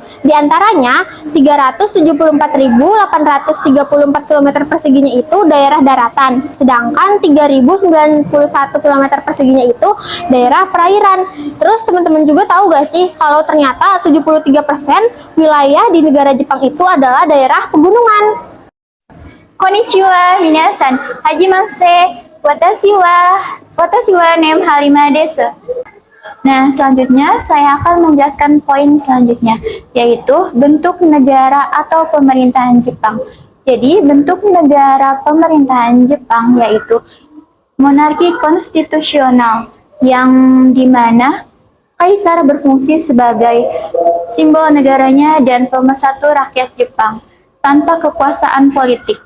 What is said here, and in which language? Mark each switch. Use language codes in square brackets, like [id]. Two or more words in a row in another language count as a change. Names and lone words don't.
[id] Di antaranya 374.834 km perseginya itu daerah daratan, sedangkan 3.091 km perseginya itu daerah perairan. Terus teman-teman juga tahu gak sih kalau ternyata 73% wilayah di negara Jepang itu adalah daerah pegunungan. [ja] こんにちは、皆さん、はじめまして、私は nem Halima です. [id] Nah, selanjutnya saya akan menjelaskan poin selanjutnya, yaitu bentuk negara atau pemerintahan Jepang. Jadi, bentuk negara pemerintahan Jepang yaitu monarki konstitusional, yang dimana kaisar berfungsi sebagai simbol negaranya dan pemersatu rakyat Jepang tanpa kekuasaan politik.